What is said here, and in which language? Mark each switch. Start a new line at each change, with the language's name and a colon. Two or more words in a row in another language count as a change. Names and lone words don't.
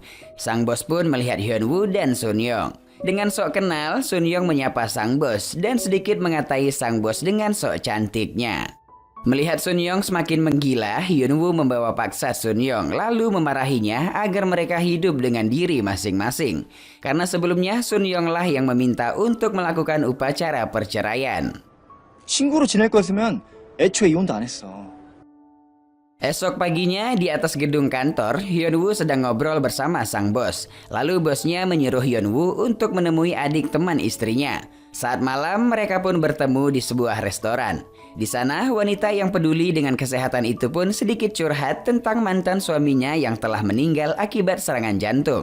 Indonesian: Sang bos pun melihat Hyun Woo dan Sun Young. Dengan sok kenal, Sun Young menyapa sang bos dan sedikit mengatai sang bos dengan sok cantiknya. Melihat Sun Young semakin menggila, Hyun Woo membawa paksa Sun Young lalu memarahinya agar mereka hidup dengan diri masing-masing. Karena sebelumnya Sun Young lah yang meminta untuk melakukan upacara perceraian.
Korean: 친구로 지낼 거였으면 애초에 이혼도 안 했어.
Indonesian: Esok paginya di atas gedung kantor, Hyun Woo sedang ngobrol bersama sang bos. Lalu bosnya menyuruh Hyun Woo untuk menemui adik teman istrinya. Saat malam mereka pun bertemu di sebuah restoran. Di sana wanita yang peduli dengan kesehatan itu pun sedikit curhat tentang mantan suaminya yang telah meninggal akibat serangan jantung.